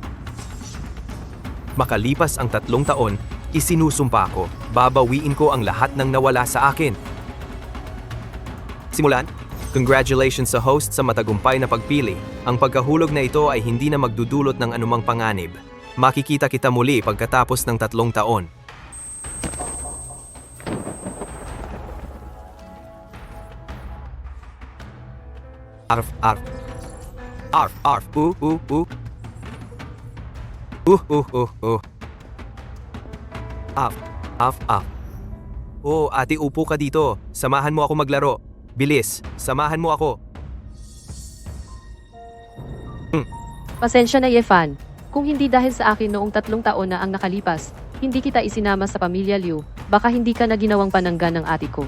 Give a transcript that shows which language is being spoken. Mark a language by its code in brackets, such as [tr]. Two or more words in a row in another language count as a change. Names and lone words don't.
[tl] Makalipas ang 3 taon, isinusumpa ko, babawiin ko ang lahat ng nawala sa akin. Simulan, congratulations sa host sa matagumpay na pagpili. Ang pagkahulog na ito ay hindi na magdudulot ng anumang panganib. Makikita kita muli pagkatapos ng 3 taon. Arf, arf. Arf, arf, Af, af, af. Oh, ate, upo ka dito. Samahan mo ako maglaro. Bilis, samahan mo ako. Pasensya na, Yefan. Kung hindi dahil sa akin noong 3 taon na ang nakalipas, hindi kita isinama sa pamilya Liu, baka hindi ka na ginawang panangga ng ate ko.